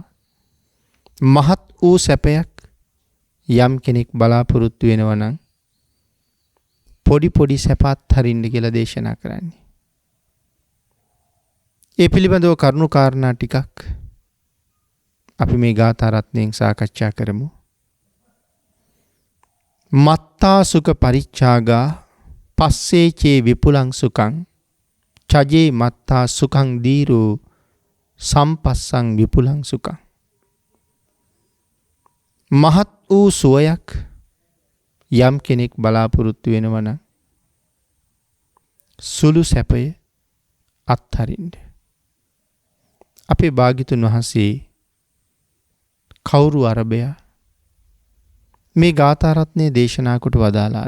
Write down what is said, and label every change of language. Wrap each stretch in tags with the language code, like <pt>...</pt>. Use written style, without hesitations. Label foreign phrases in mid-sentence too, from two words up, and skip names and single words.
<si>මහත් වූ සැපයක් යම් කෙනෙක් බලාපොරොත්තු වෙනවා නම් පොඩි පොඩි සැප අත්හරින්න කියලා දේශනා කරන්නේ. ඒ පිළිබඳව කරුණු කාරණා ටිකක් අපි මේ ගාථා රත්නයෙන් සාකච්ඡා කරමු.</si> <pi>මත්තා සුඛ පරිච්ඡාගා පස්සේචේ විපුලං සුඛං චජේ මත්තා සුඛං දීරෝ සම්පස්සං විපුලං සුඛං.</pi> <si>මහත් වූ සුවයක් යම් කෙනෙක් බලාපොරොත්තු වෙනවා නම් සුළු සැපය අත්හරින්න. අපේ භාග්‍යතුන් වහන්සේ කවුරු අරබයා මේ ගාථා රත්නයේ දේශනා කොට වදාලාද?</si>